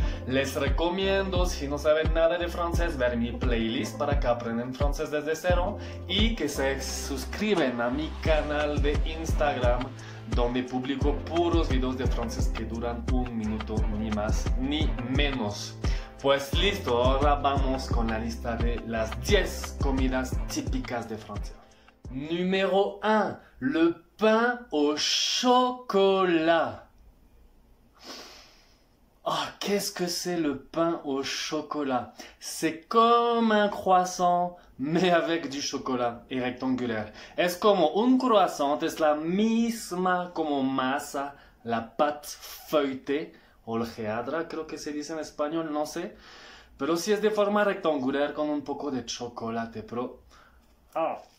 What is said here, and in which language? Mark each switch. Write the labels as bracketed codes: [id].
[es] Les recomiendo, si no saben nada de francés, ver mi playlist para que aprendan francés desde cero y que se suscriben a mi canal de Instagram, donde publico puros videos de francés que duran un minuto, ni más ni menos. Pues listo, ahora vamos con la lista de las 10 comidas típicas de Francia. [fr] Numéro 1, le pain au chocolat. Ah, qu'est-ce que c'est le pain au chocolat? C'est comme un croissant, mais avec du chocolat y rectangulaire. [es] Es como un croissant, es la misma como masa, [fr] la pâte feuilletée, [es] hojaldrada, creo que se dice en español, no sé. Pero sí es de forma rectangular con un poco de chocolate, pero... Ah.